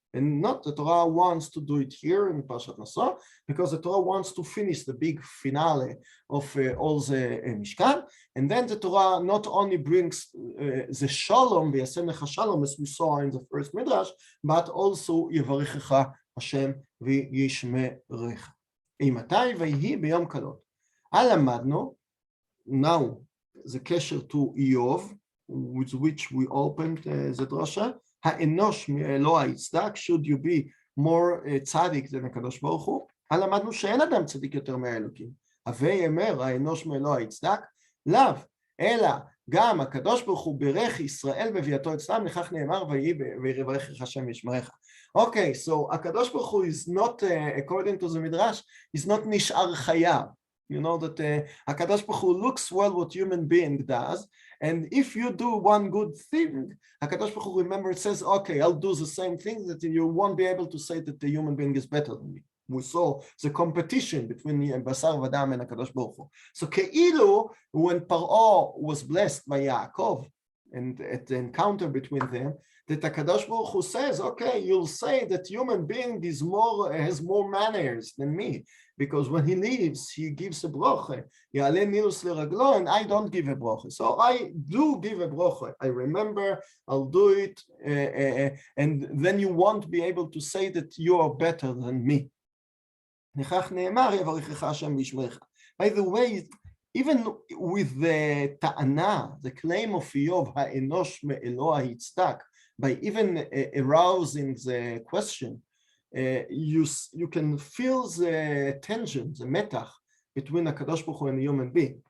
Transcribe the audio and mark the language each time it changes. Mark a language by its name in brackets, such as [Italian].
[English] And not the Torah wants to do it here in Parshat Neso, because the Torah wants to finish the big finale of all the Mishkan, and then the Torah not only brings the Shalom, v'yasem lecha Shalom, as we saw in the first Midrash, but also [Hebrew] יברכך השם וישמרך. אימתי ויהי ביום כלות. למדנו, [English] now the kesher to Eov, with which we opened the drasha, [Hebrew] האנוש מאלוה יצדק, [English] should you be more [Hebrew] צדיק than הקדוש ברוך הוא, למדנו שאין אדם צדיק יותר מהאלוקים. הווה יאמר האנוש מאלוה יצדק, לאו, אלא גם הקדוש ברוך הוא ברך ישראל בביאתו אצלם, לכך נאמר ויברכך השם וישמרך. [English] Okay, so הקדוש ברוך הוא is not, according to the midrash, is not נשאר חייב. You know that הקדוש ברוך הוא looks well what human being does, and if you do one good thing, הקדוש ברוך הוא remember it says, okay, I'll do the same thing, that you won't be able to say that the human being is better than me. We saw the competition between בשר ודם and הקדוש ברוך הוא. So כאילו, when Paro was blessed by Yaakov, and at the encounter between them, that הקדוש ברוך הוא says, okay, you'll say that human being is has more manners than me, because when he leaves, he gives a broche. [Hebrew] יעלה נילוס לרגלו, [English] and I don't give a broche. So I do give a broche. I remember, I'll do it, and then you won't be able to say that you are better than me. [Hebrew] לכך נאמר, יברכך השם וישמרך. [English] By the way, even with the ta'ana, the claim of Yov, [Hebrew] האנוש מאלוה יצדק, [English] by even arousing the question, you can feel the tension, the metach between הקדוש ברוך הוא and a human being.